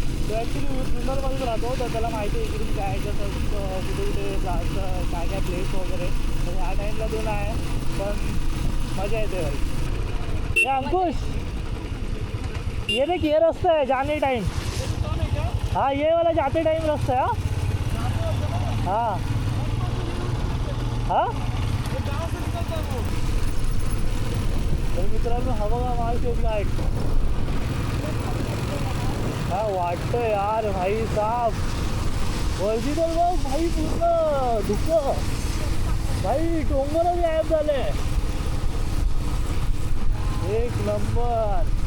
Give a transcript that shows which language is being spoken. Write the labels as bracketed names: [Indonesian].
[Marathi] तो ॲक्च्युली जुन्नरमध्येच राहतो, तर त्याला माहिती आहे इकडून काय कसं कुठे कुठे जायचं काय काय प्लेस वगैरे. तर ह्या टाईमला तो नाही, पण मजा येते भाई. [Hindi] हे अंकुश ये देख ये रास्ता है जाने टाइम. हाँ ये वाला जाते टाइम रास्ता है. [Marathi] हाँ हाँ तर मित्रांनो हा बघा माळशेज घाट. हा वाटतं यार भाई साफ वरती तर बघ भाई पूर्ण धुकं भाई डोंगरच गायब झाले एक नंबर.